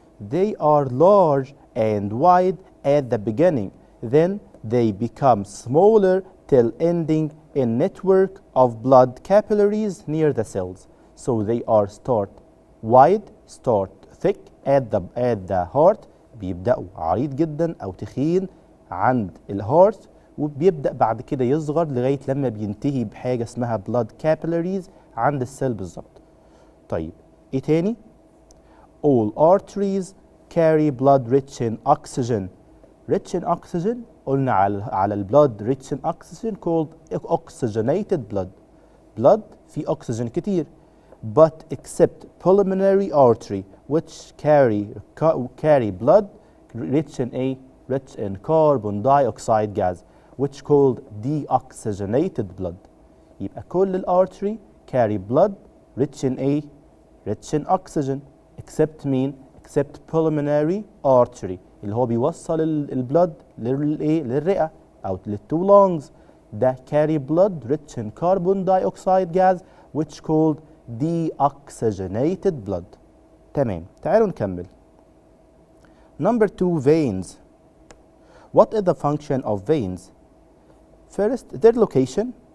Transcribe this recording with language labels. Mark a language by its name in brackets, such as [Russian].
[English] They are large and wide at the beginning. Then they become smaller till ending in network of blood capillaries near the cells. So they are start wide, start thick at the heart. [Arabic] بيبدأوا عريض جدا أو تخين عند الهارت، وبيبدأ بعد كده يصغر لغاية لما بينتهي بحاجة اسمها blood capillaries عند السيل بالظبط. طيب ايه تاني؟ [English] All arteries carry blood rich in oxygen. Rich in oxygen [Arabic] قلنا على البلاد [English] rich in oxygen called oxygenated blood. Blood [Arabic] فيه [English] oxygen [Arabic] كتير. [English] But except pulmonary artery which carry blood rich in carbon dioxide gas, which called deoxygenated blood. [Arabic] يبقى كل الارتري [English] carry blood rich in oxygen except [Arabic] مين؟ [English] except pulmonary artery [Arabic] اللي هو بيوصل البلد للرئة أو للتو lungs. ده [English] carry blood rich in carbon dioxide gas which called deoxygenated blood. [Arabic] تمام، تعالوا نكمل. [English] Number 2, veins. What is the function of veins? First, their location.